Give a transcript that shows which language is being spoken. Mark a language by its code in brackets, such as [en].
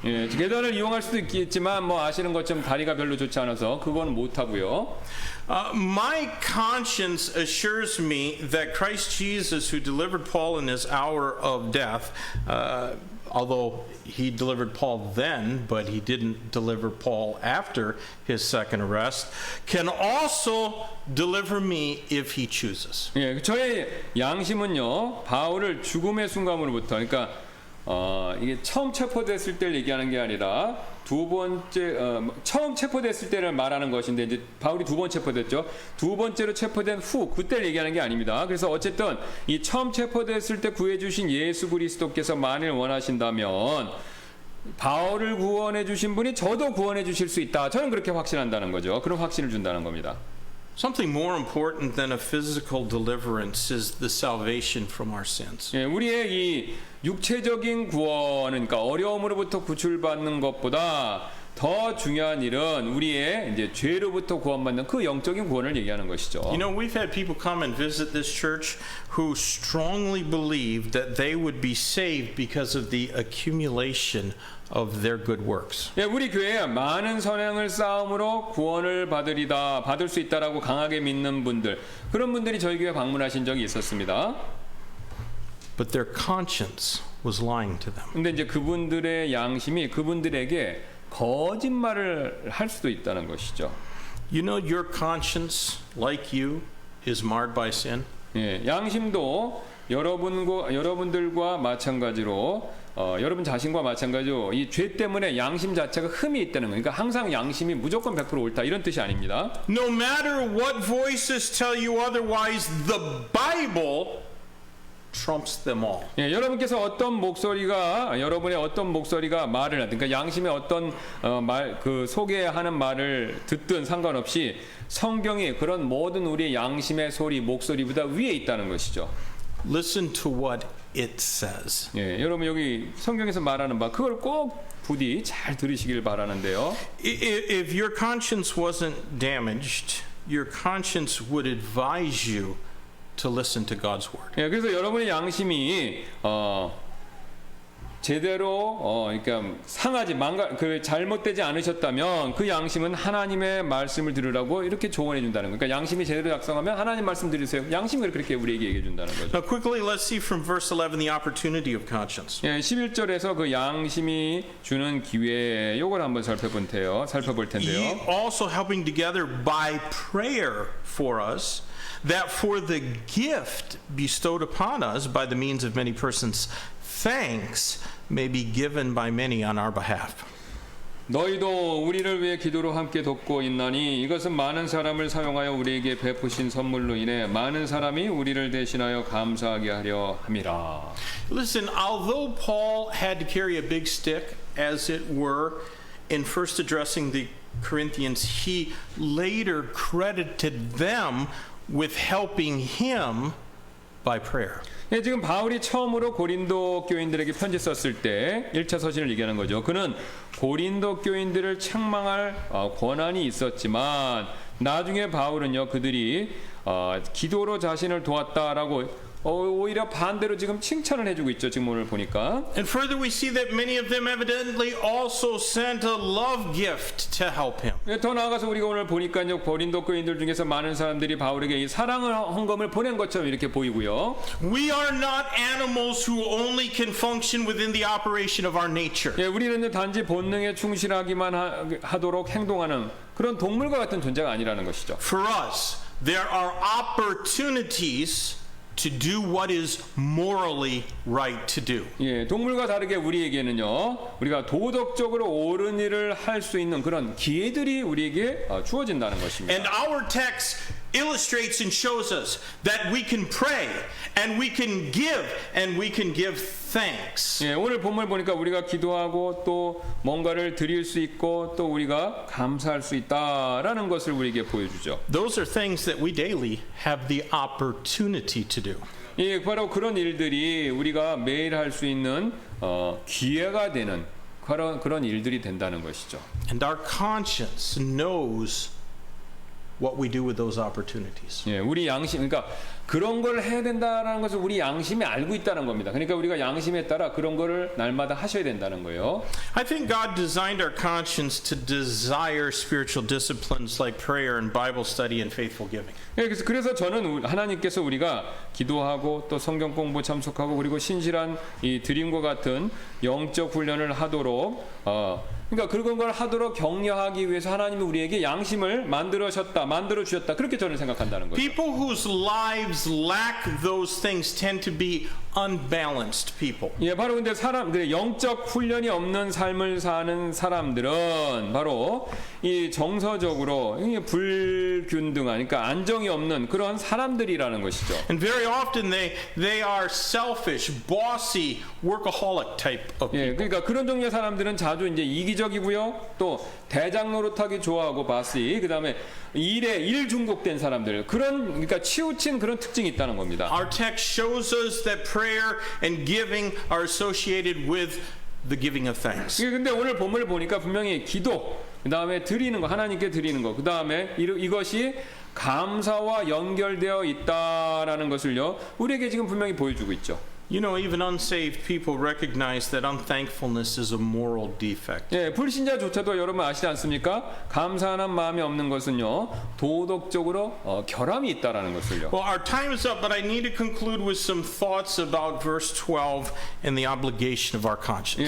[ko] 예, 계단을 이용할 수도 있겠지만 뭐 아시는 것처럼 다리가 별로 좋지 않아서 그건 못 하고요. [en] My conscience assures me that Christ Jesus, who delivered Paul in his hour of death, although he delivered Paul then, but he didn't deliver Paul after his second arrest, can also deliver me if he chooses. [ko] 예, 저의 양심은요, 바울을 죽음의 순간으로부터, 그러니까 이게 처음 체포됐을 때를 얘기하는 게 아니라 처음 체포됐을 때를 말하는 것인데 이제 바울이 2번 체포됐죠. 2번째로 체포된 후 그때를 얘기하는 게 아닙니다. 그래서 어쨌든 이 처음 체포됐을 때 구해주신 예수 그리스도께서 만일 원하신다면 바울을 구원해 주신 분이 저도 구원해 주실 수 있다. 저는 그렇게 확신한다는 거죠. 그런 확신을 준다는 겁니다. [en] Something more important than a physical deliverance is the salvation from our sins. [ko] 예, 우리의 이 육체적인 구원은, 그러니까 어려움으로부터 구출받는 것보다 더 중요한 일은 우리의 이제 죄로부터 구원받는 그 영적인 구원을 얘기하는 것이죠. [en] You know, we've had people come and visit this church who strongly believed that they would be saved because of the accumulation of their good works. [ko] 예, 우리 교회에 많은 선행을 쌓음으로 구원을 받을 수 있다라고 강하게 믿는 분들, 그런 분들이 저희 교회 방문하신 적이 있었습니다. [en] But their conscience was lying to them. [ko] 근데 이제 그분들의 양심이 그분들에게 거짓말을 할 수도 있다는 것이죠. [en] You know, your conscience, like you, is marred by sin. [ko] 예, 양심도 여러분들과 마찬가지로 여러분 자신과 마찬가지로 이 죄 때문에 양심 자체가 흠이 있다는 거예요. 그러니까 항상 양심이 무조건 100% 옳다 이런 뜻이 아닙니다. [en] No matter what voices tell you otherwise, the Bible trumps them all. [ko] 예, 여러분께서 여러분의 어떤 목소리가 말을 하든, 그러니까 양심의 어떤 소개하는 말을 듣든 상관없이 성경이 그런 모든 우리의 양심의 목소리보다 위에 있다는 것이죠. [en] Listen to what it says. [ko] 예, 여러분 여기 성경에서 말하는 바 그걸 꼭 부디 잘 들으시길 바라는데요. [en] If your conscience wasn't damaged, your conscience would advise you to listen to God's word. [ko] 예, 그래서 여러분의 양심이 제대로 그러니까 잘못되지 않으셨다면 그 양심은 하나님의 말씀을 들으라고 이렇게 조언해 준다는 거예요. 그러니까 양심이 제대로 작성하면 하나님 말씀 들으세요. 양심을 그렇게 우리에게 얘기해 준다는 거죠. [en] Now quickly let's see from verse 11 the opportunity of conscience. [ko] 예, 11절에서 그 양심이 주는 기회 요걸 한번 살펴볼 텐데요. [en] Ye also helping together by prayer for us, that for the gift bestowed upon us by the means of many persons, thanks may be given by many on our behalf. [ko] 너희도 우리를 위해 기도로 함께 돕고 있나니 이것은 많은 사람을 사용하여 우리에게 베푸신 선물로 인해 많은 사람이 우리를 대신하여 감사하게 하려 함이라. [en] Listen, although Paul had to carry a big stick, as it were, in first addressing the Corinthians, he later credited them with helping him by prayer. [ko] 예, 지금 바울이 처음으로 고린도 교인들에게 편지 썼을 때 1차 서신을 얘기하는 거죠. 그는 고린도 교인들을 책망할 권한이 있었지만 나중에 바울은요, 그들이 기도로 자신을 도왔다라고 오히려 반대로 지금 칭찬을 해주고 있죠. 지금 오늘 보니까. [en] And further we see that many of them evidently also sent a love gift to help him. [ko] 예, 더 나아가서 우리가 오늘 보니까요, 고린도 교인들 중에서 많은 사람들이 바울에게 이 사랑을 헌금을 보낸 것처럼 이렇게 보이고요. [en] We are not animals who only can function within the operation of our nature. [ko] 예, 우리는 단지 본능에 충실하기만 하도록 행동하는 그런 동물과 같은 존재가 아니라는 것이죠. [en] For us, there are opportunities to do what is morally right to do. [ko] 예, 동물과 다르게 우리에게는요, 우리가 도덕적으로 옳은 일을 할 수 있는 그런 기회들이 우리에게 주어진다는 것입니다. [en] And our text illustrates and shows us that we can pray and we can give thanks. [ko] 예, 오늘 본문을 보니까 우리가 기도하고 또 뭔가를 드릴 수 있고 또 우리가 감사할 수 있다라는 것을 우리에게 보여주죠. [en] Those are things that we daily have the opportunity to do. [ko] 예, 바로 그런 일들이 우리가 매일 할 수 있는 기회가 되는 그런 일들이 된다는 것이죠. [en] And our conscience knows what we do with those opportunities. [ko] 예, 우리 양심, 그러니까 그런 걸 해야 된다라는 것을 우리 양심이 알고 있다는 겁니다. 그러니까 우리가 양심에 따라 그런 거를 날마다 하셔야 된다는 거예요. [en] I think God designed our conscience to desire spiritual disciplines like prayer and Bible study and faithful giving. [ko] 예, 그래서 저는 하나님께서 우리가 기도하고 또 성경 공부 참석하고 그리고 신실한 이 드림과 같은 영적 훈련을 하도록 그러니까 그런 걸 하도록 격려하기 위해서 하나님이 우리에게 양심을 만들어 주셨다. 그렇게 저는 생각한다는 거죠. [en] People whose lives lack those things tend to be unbalanced people. [ko] 예, 바로 근데 영적 훈련이 없는 삶을 사는 사람들은 바로 이 정서적으로 불균등한, 그러니까 안정이 없는 그런 사람들이라는 것이죠. [en] And very often they are selfish, bossy, workaholic type of people. [ko] 예, 그러니까 그런 종류의 사람들은 자주 이제 이기적이고요, 또 대장 노릇하기 좋아하고 바시, 그다음에 일 중독된 사람들, 그러니까 치우친 그런 특징이 있다는 겁니다. [en] Our text shows us that prayer and giving are associated with the giving of thanks. [ko] 근데 오늘 본문을 보니까 분명히 기도, 그다음에 드리는 거, 하나님께 드리는 거, 그다음에 이것이 감사와 연결되어 있다라는 것을요, 우리에게 지금 분명히 보여주고 있죠. [en] You know, even unsaved people recognize that unthankfulness is a moral defect. [ko] 예, 불신자조차도 여러분 아시지 않습니까? 감사하는 마음이 없는 것은요, 도덕적으로 결함이 있다라는 것을요. [en] Well, our time is up, but I need to conclude with some thoughts about verse 12 and the obligation of our conscience.